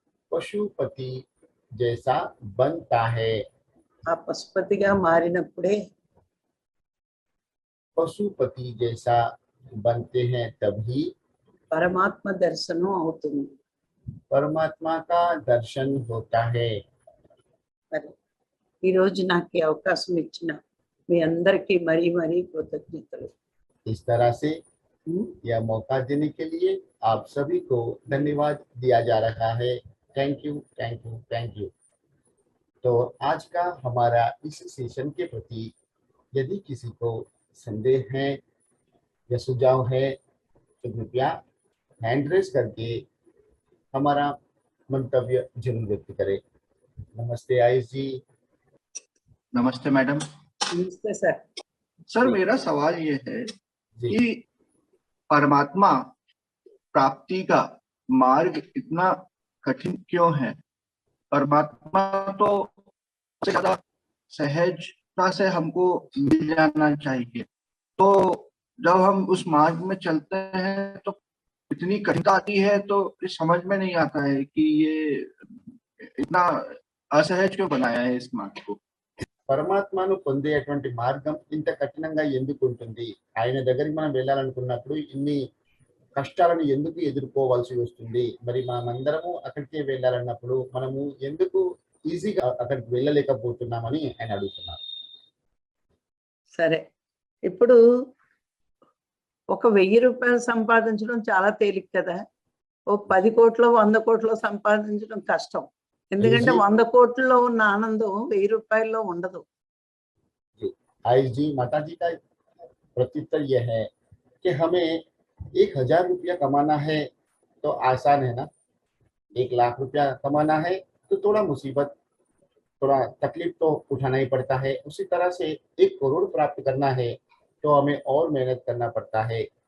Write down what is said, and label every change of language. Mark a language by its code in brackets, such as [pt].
[hi] पशुपति जैसा बनता है। [te] ఆ పశుపతిగా మారినప్పుడే [hi] पशुपति जैसा बनते हैं तभी [te] పరమాత్మ దర్శనం అవుతుంది. [hi] परमात्मा का दर्शन होता है। [te] మరి ఈరోజు నాకు ఈ అవకాశం ఇచ్చిన మీ అందరికీ మరీ మరీ కృతజ్ఞతలు. [hi] इस तरह से ఉం? यह मौका देने के लिए आप सभी को धन्यवाद दिया जा रहा है। Thank you thank you thank you. तो आज का हमारा इस सेशन के प्रति यदि किसी को संदेह है या सुझाव है तो कृपया हैंड रेस करके हमारा मंतव्य जरूर व्यक्त करें। नमस्ते आयुष जी। नमस्ते मैडम। [te] నమస్తే సార్. [hi] सर मेरा सवाल ये है जी कि परमात्मा प्राप्ति का मार्ग इतना कठिन क्यों है? परमात्मा तो सबसे ज्यादा सहजता से हमको मिल जाना चाहिए, तो जब हम उस मार्ग में चलते हैं तो इतनी कठिनता आती है, तो ये समझ में नहीं आता है कि ये इतना असहज क्यों बनाया है इस मार्ग को। [te] పరమాత్మను పొందేటువంటి మార్గం ఇంత కఠినంగా ఎందుకు ఉంటుంది? ఆయన దగ్గరికి మనం వెళ్ళాలనుకున్నప్పుడు ఇన్ని కష్టాలను ఎందుకు ఎదుర్కోవాల్సి వస్తుంది? మరి మనమందరము అక్కడికే వెళ్ళాలన్నప్పుడు మనము ఎందుకు ఈజీగా అక్కడికి వెళ్ళలేకపోతున్నామని ఆయన అడుగుతున్నారు. సరే, ఇప్పుడు ఒక 1000 రూపాయలు సంపాదించడం చాలా తేలిక కదా. ఓ 10 కోట్లు 100 కోట్లు సంపాదించడం కష్టం. ఎందుకంటే 100 కోట్లలో ఉన్న ఆనందం 1000 రూపాయల్లో ఉండదు. [hi] आयुष जी, माता जी का प्रत्युत्तर यह है कि हमें 1000 रुपया कमाना है तो आसान है ना, 1 लाख रुपया कमाना है तो थोड़ा मुसीबत, थोड़ा तकलीफ तो उठाना ही पड़ता है। उसी तरह से 1 करोड़ प्राप्त करना है तो हमें और मेहनत करना पड़ता है।